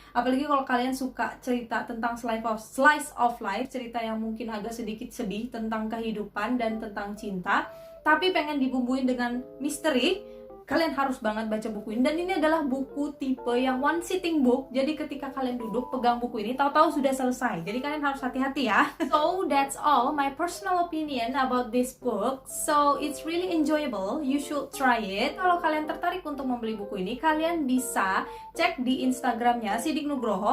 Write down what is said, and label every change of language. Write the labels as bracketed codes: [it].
[id] Apalagi kalau kalian suka cerita tentang slice of life, cerita yang mungkin agak sedikit sedih tentang kehidupan dan tentang cinta, tapi pengen dibumbuin dengan misteri, kalian harus banget baca buku ini. Dan ini adalah buku tipe yang one sitting book. Jadi ketika kalian duduk pegang buku ini, tahu-tahu sudah selesai. Jadi kalian harus hati-hati ya. [en] So that's all my personal opinion about this book. So it's really enjoyable. You should try it. [id] Kalau kalian tertarik untuk membeli buku ini, kalian bisa cek di Instagramnya Sidik Nugroho.